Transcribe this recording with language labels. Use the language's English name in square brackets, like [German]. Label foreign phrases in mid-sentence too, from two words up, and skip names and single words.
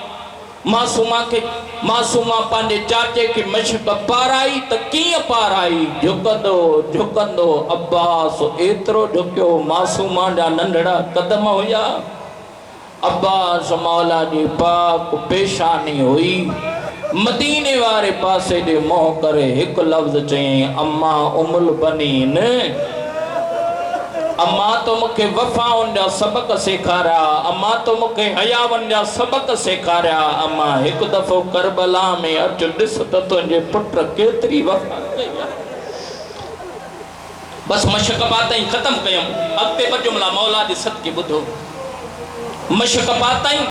[Sindhi] मासूमा पंहिंजे चाचे के मशक पाराई त कीअं पाराई झुकंदो अब्बास एतिरो झुकियो मासूमा जा नंढड़ा कदम हुया अब्बास मौला जी पाक पेशानी हुई मदीने वारे पासे दे मोह करे एक लफ्ज चई अम्मा उमुल बनीन अम्मा तो मुखे वफाउन जा सबक सिखारा अम्मा तो मुखे हयावन जा सबक सिखारा अम्मा एक दफो करबला में अच ॾिस त तुंहिंजे पुट केतरी वफा कई बस मशक पातई खत्म कयम अॻिते ॿ जुमला मौला जे सदके ॿुधो मशक पातई